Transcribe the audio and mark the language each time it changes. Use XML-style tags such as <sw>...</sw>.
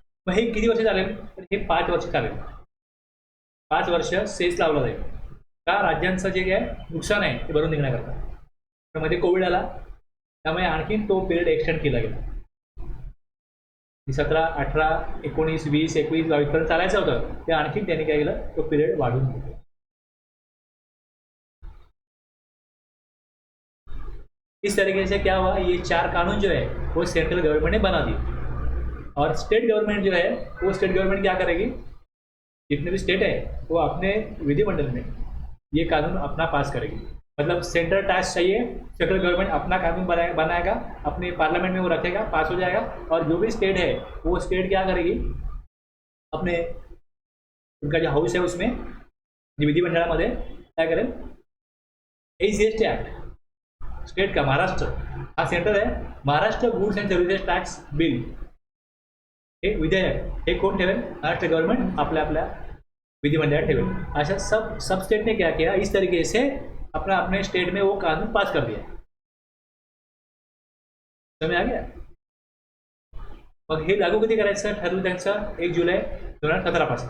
<mr>मग हे किती वर्ष चालेल, तर हे 5 वर्ष चालेल. 5 वर्ष सेस लावला जाईल का, राज्यांचं जे काय नुकसान आहे ते भरून निघण्याकरता. तर मध्ये कोविड आला त्यामुळे आणखीन तो पिरियड एक्सटेंड केला गेला. 17, 18, 19, 20, 21, 22 पर्यंत चालायचं होतं ते आणखीन त्यांनी काय केलं, तो पिरियड वाढून दिला.</mr> <hi>इस तरीके से क्या हुआ, ये 4 कानून जो है वो सेंट्रल गवर्नमेंट ने बना दिए और स्टेट गवर्नमेंट जो है वो स्टेट गवर्नमेंट क्या करेगी, जितने भी स्टेट है वो अपने विधिमंडल में ये कानून अपना पास करेगी. मतलब सेंट्रल टैक्स चाहिए, सेंट्रल गवर्नमेंट अपना कानून बनाएगा, अपने पार्लियामेंट में वो रखेगा, पास हो जाएगा और जो भी स्टेट है वो स्टेट क्या करेगी, अपने उनका जो हाउस है उसमें</hi> <mr>विधिमंडळामध्ये काय करेल, AGST ऍक्ट स्टेट का महाराष्ट्र हा सेंटर आहे, Maharashtra goods and services tax bill हे विधेयक हे कोण ठेवेल, महाराष्ट्र गवर्नमेंट आपल्या आपल्या विधिमंडळात ठेवेल।</mr> <hi>अच्छा सब स्टेट ने क्या किया, इस तरीके से अपना अपने स्टेट में वो कानून पास कर दिया। समझ आ गया?</hi> <mr>मग हे लागू कधी करायचं ठरवलं त्यांचं 1 जुलै 2017 पासून।</mr>